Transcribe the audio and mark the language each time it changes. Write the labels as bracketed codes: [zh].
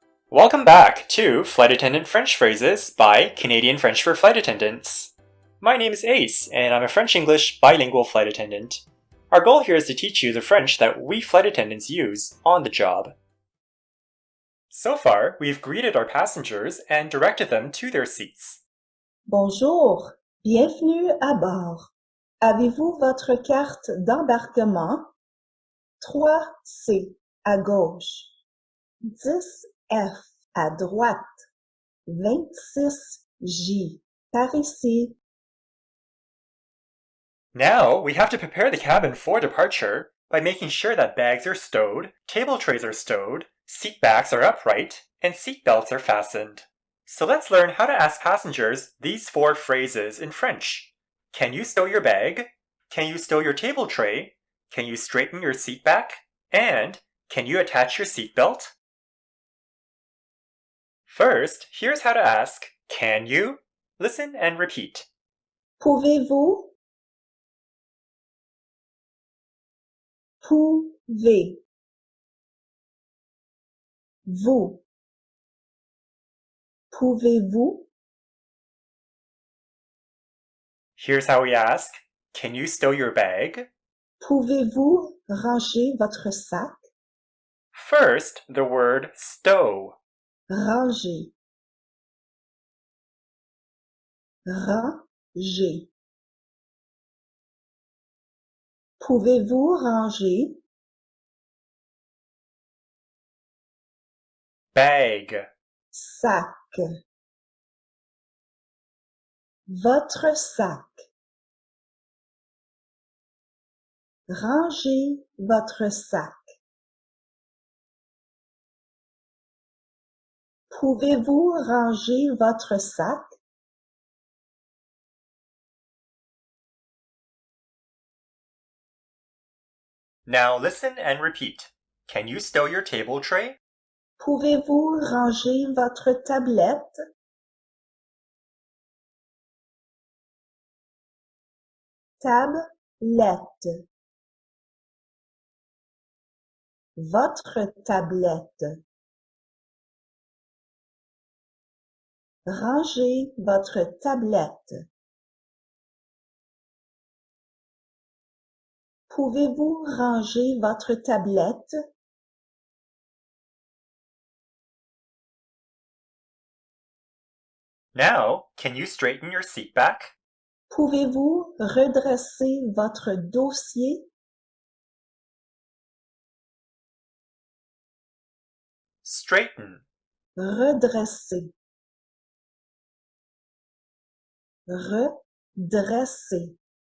[en] Welcome back to Flight Attendant French Phrases by Canadian French for Flight Attendants. My name is Ace, and I'm a French-English bilingual flight attendant. Our goal here is to teach you the French that we flight attendants use on the job. So far, we've greeted our passengers and directed them to their seats. [fr] Bonjour, bienvenue à bord. Avez-vous votre carte d'embarquement? 3C à gauche, 10F à droite, 26J par ici. [en] Now, we have to prepare the cabin for departure by making sure that bags are stowed, table trays are stowed, seat backs are upright, and seat belts are fastened. So let's learn how to ask passengers these 4 phrases in French. Can you stow your bag? Can you stow your table tray? Can you straighten your seat back? And can you attach your seat belt? First, here's how to ask, can you? Listen and repeat. [fr] Pouvez-vous? Pouvez. Vous. Pouvez-vous? [en] Here's how we ask, can you stow your bag? [fr] Pouvez-vous ranger votre sac? [en] First, the word stow. [fr] Ranger. Ranger. Pouvez-vous ranger? [en] Bag. [fr] Sac. Votre sac. Rangez votre sac. Pouvez-vous ranger votre sac? [en] Now listen and repeat. Can you stow your table tray? [fr] Pouvez-vous ranger votre tablette? Tablette. Votre tablette. Rangez votre tablette. Pouvez-vous ranger votre tablette? [en] Now, can you straighten your seat back? [fr] Pouvez-vous redresser votre dossier? [en] Straighten. [fr] Redresser. Redresser.